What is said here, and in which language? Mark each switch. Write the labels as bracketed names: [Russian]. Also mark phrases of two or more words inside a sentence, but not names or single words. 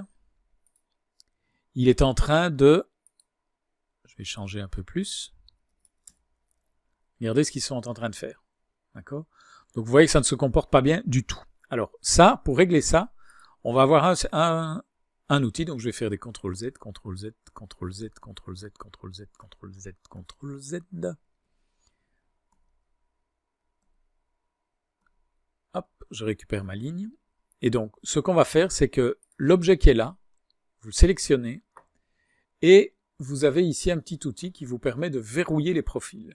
[French] Il est en train de... Je vais changer un peu plus. Regardez ce qu'ils sont en train de faire. D'accord ? Donc vous voyez que ça ne se comporte pas bien du tout. Alors ça, pour régler ça, on va avoir un outil. Donc je vais faire des CTRL-Z, CTRL-Z, CTRL-Z, CTRL-Z, CTRL-Z, CTRL-Z, CTRL-Z. Hop, je récupère ma ligne. Et donc, ce qu'on va faire, c'est que l'objet qui est là, vous le sélectionnez, et vous avez ici un petit outil qui vous permet de verrouiller les profils.